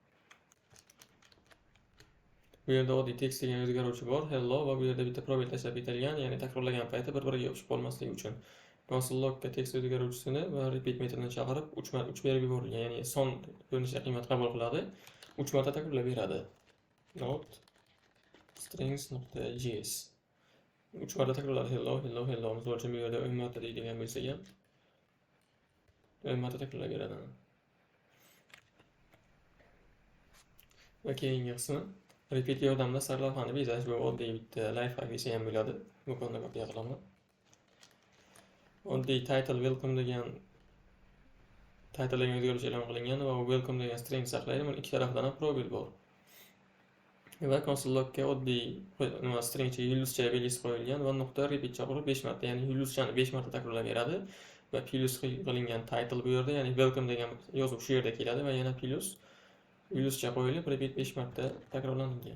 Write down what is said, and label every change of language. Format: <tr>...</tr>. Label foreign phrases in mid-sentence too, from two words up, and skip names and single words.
<uz>Bu yerda oddiy text degan o'zgaruvchi bor, hello, va bu yerda bitta probel tashlab ketilgan, ya'ni takrorlagan payti bir-biriga yopishib qolmasligi uchun. Console.logga text o'zgaruvchisini va repeat metodini chaqirib 3 berib yuborilgan, ya'ni son ko'rinishda qiymat qabul qiladi, 3 marta takrorlab beradi. Not strings.js 3 marta takrorladi, hello, hello, hello. Misol uchun bu yerda 10 marta deydigan bo'lsak ham 10 marta takrorlab beradi. Va keyingi qismi repeat yordamida sarlavhani bezash. Bu oddiy bitta lifehack desa ham bo'ladi. Bu kodni kopiya qilaman. Oddiy title welcome degan titlega o'zgarish e'lon qilingan va welcome degan string saqlaydi. Mana ikki tarafdan ham probel bor. Va console.logga oddiy stringcha yulduzcha belgisi qo'yilgan va nuqta repeat chaqirib 5 marta, ya'ni yulduzchani 5 marta takrorlab beradi va plus qilingan title bu yerda, ya'ni welcome degan yozuv shu yerda keladi va yana plus yulduzcha qo'yilib repeat 5 marta takrorlangan.</uz>